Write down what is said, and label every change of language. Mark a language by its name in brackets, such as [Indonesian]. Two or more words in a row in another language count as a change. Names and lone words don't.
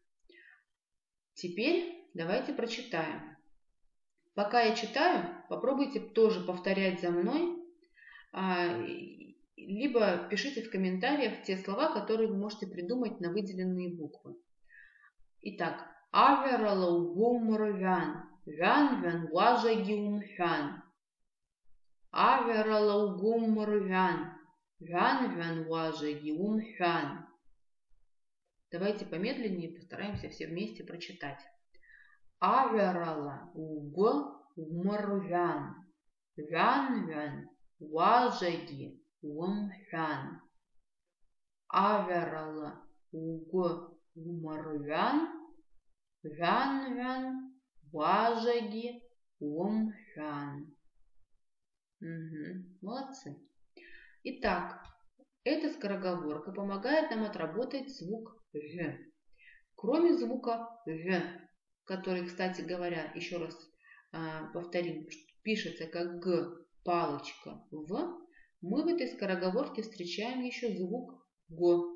[Russian] Теперь давайте прочитаем. Пока я читаю, попробуйте тоже повторять за мной. Либо пишите в комментариях те слова, которые вы можете придумать на выделенные буквы. Итак, [Abkhazian] авералаугумрвян, вян важагиумхян. Авералаугумрвян, вян важагиумхян. [Russian] Давайте помедленнее постараемся все вместе прочитать. [Abkhazian] Авералаугумрвян, вян важаги. Умхан. Аверала уг умарвян, вян важаги умхан. [Russian] Молодцы. Итак, эта скороговорка помогает нам отработать звук «в». Кроме звука «в», который, кстати говоря, еще раз повторим, пишется как «г», палочка «в», мы в этой скороговорке встречаем еще звук «г».